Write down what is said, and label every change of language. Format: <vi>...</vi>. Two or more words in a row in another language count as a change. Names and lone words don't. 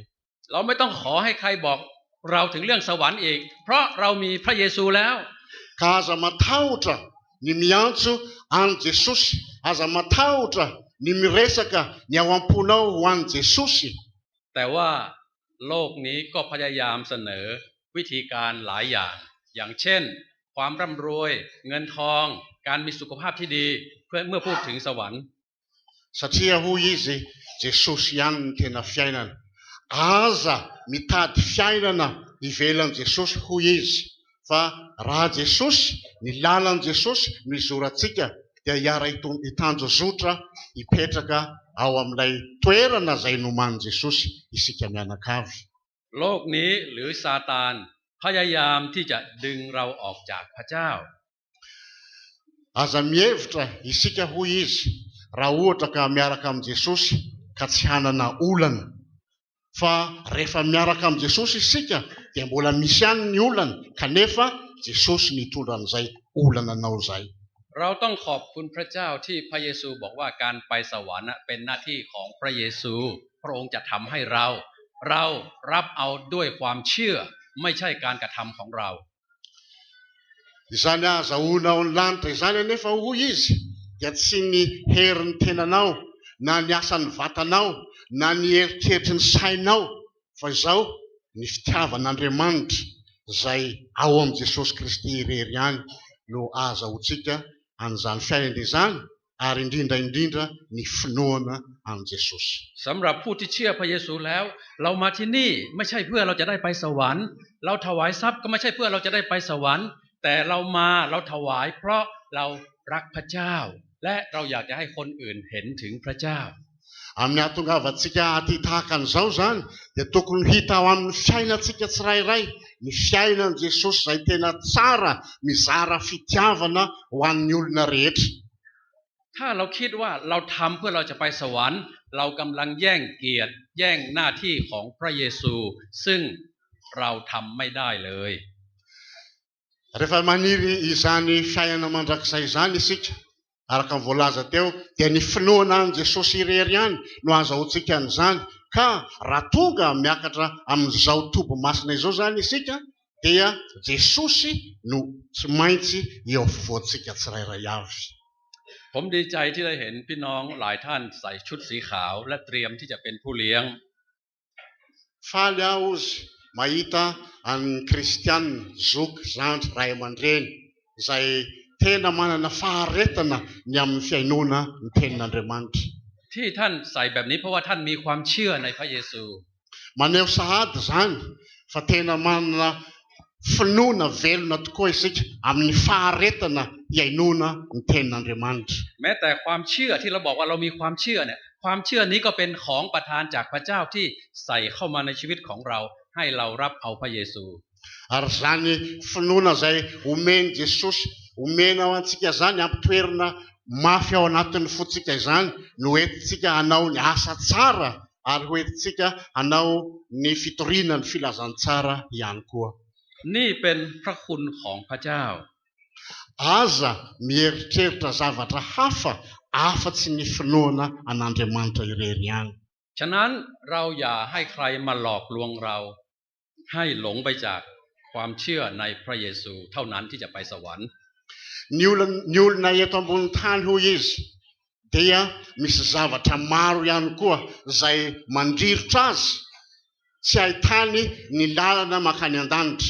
<th>เราไม่ต้องขอให้ใครบอกเราถึงเรื่องสวรรค์อีกเพราะเรามีพระเยซูแล้ว</th> <mg>Ka aza matahotra ny miantso an Jesosy, aza matahotra ny miresaka ny ao am-ponao ho an Jesosy.</mg> <th>แต่ว่าโลกนี้ก็พยายามเสนอวิธีการหลายอย่างอย่างเช่นความร่ำรวยเงินทองการมีสุขภาพที่ดีเพื่อเมื่อพูดถึงสวรรค์</th> <mg>Satria hoy izy Jesosy ihany ny tena fiainana. Aza mitady fiainana ivelan Jesosy hoy izy. Fa raha Jesosy, ny lalan Jesosy no izorantsika dia hiara hitanjozotra hipetraka ao amin'ilay toerana izay nomanin Jesosy isika mianakavy.</mg> <th>โลกนี้หรือซาตานพยายามที่จะดึงเราออกจากพระเจ้า</th> <mg>Aza mihevitra isika hoy izy raha ohatra ka miaraka amin' Jesosy ka tsy hanana olana. Fa rehefa miaraka amin' Jesosy isika dia mbola misy ihany ny olana kanefa Jesosy mitondra an'izay olana anao izay.</mg> <th>เราต้องขอบคุณพระเจ้าที่พระเยซูบอกว่าการไปสวรรค์เป็นหน้าที่ของพระเยซูพระองค์จะทำให้เรารับเอาด้วยความเชื่อไม่ใช่การกระทำของเรา</th> <mg>Izany ahazahoana ao ny lanitra izany anefa hoy izy dia tsy ny herin'ny tenanao na ny asan'ny vatanao na ny eritreritry ny sainao fa izao ny fitiavan'Andriamanitra izay ao amin'i Jesosy Kristy irery ihany no ahazahoantsika an'izany fiainana izany ary indrindra ny finoana amin'i Jesosy.</mg> <th>สำหรับผู้ที่เชื่อพระเยซูแล้วเรามาที่นี่ไม่ใช่เพื่อเราจะได้ไปสวรรค์เราถวายทรัพย์ก็ไม่ใช่เพื่อเราจะได้ไปสวรรค์แต่เราถวายเพราะเรารักพระเจ้าและเราอยากจะให้คนอื่นเห็นถึงพระเจ้า</th> <mg>Amin'ny ahatongavantsika aty tahaka an'izao zany dia tokony hita ao amin'ny fiainantsika tsirairay ny fiainan' Jesosy izay tena tsara mizara fitiavana ho an'ny olona rehetra.</mg> <th>ถ้าเราคิดว่าเราทำเพื่อเราจะไปสวรรค์เรากำลังแย่งเกียรติแย่งหน้าที่ของพระเยซูซึ่งเราทำไม่ได้เลย</th> <mg>Rehefa maniry izany fiainana mandrakizay izany isika araka ny voalaza teo dia ny finoana an' Jesosy irery ihany no ahazahoantsika an'izany ka raha tonga miakatra amin'izao tobo masina izao zany isika dia Jesosy no tsy maintsy eo afovoantsika tsirairay avy.</mg> <th>ผมดีใจที่ได้เห็นพี่น้องหลายท่านใส่ชุดสีขาวและเตรียมที่จะเป็นผู้เลี้ยง</th> <mg>Faly aho izy mahita an'ny kristianina zoky zandry ray aman-dreny izay tena manana faharetana ny amin'ny fiainoana ny tenin'Andriamanitra.</mg> <th>ที่ท่านใส่แบบนี้เพราะว่าท่านมีความเชื่อในพระเยซู</th> <mg>Maneho sahady zany fa tena manana finoana velona tokoa isika amin'ny faharetana hiainoana ny tenin'Andriamanitra.</mg> <th>แม้แต่ความเชื่อที่เราบอกว่าเรามีความเชื่อเนี่ยความเชื่อนี้ก็เป็นของประทานจากพระเจ้าที่ใส่เข้ามาในชีวิตของเราให้เรารับเอาพระเยซู</th> <mg>Ary zany finoana izay omeny Jesosy omena ao antsika zany ampitoerana mafy ao anatin'ny fotsika izany no entintsika hanao ny asa tsara ary ho entintsika hanao ny fitoriana ny filazantsara ihany koa.</mg> <th>นี่เป็นพระคุณของพระเจ้า</th> <mg>Aza mieritreritra zavatra hafa afa-tsy ny finoana an'Andriamanitra irery ihany.</mg> <th>ฉะนั้นเราอย่าให้ใครมาหลอกลวงเราให้หลงไปจากความเชื่อในพระเยซูเท่านั้นที่จะไปสวรรค์</th> <mg>Ny olona eto ambony tany hoy izy dia misy zavatra maro ihany koa izay mandrirotra azy tsy ahitany ny lalana mankany an-danitra.</mg>